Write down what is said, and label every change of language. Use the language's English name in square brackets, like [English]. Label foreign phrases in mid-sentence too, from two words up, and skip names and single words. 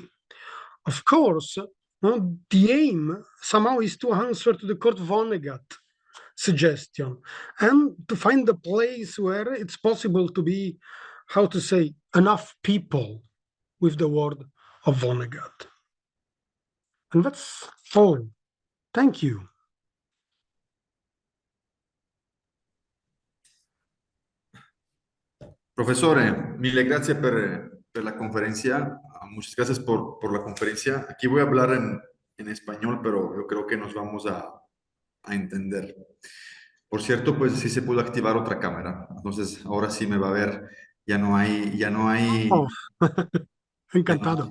[English] Of course, the aim somehow is to answer to the Kurt Vonnegut suggestion and to find a place where it's possible to be, how to say, enough people with the word of Vonnegut. And that's all. Thank you. [Italian] Profesore, mille grazie per la conferencia. [Spanish] Muchas gracias por la conferencia. Aquí voy a hablar en español, pero yo creo que nos vamos a entender. Por cierto, pues sí se pudo activar otra cámara. Entonces, ahora sí me va a ver. Ya no hay, Oh, encantado.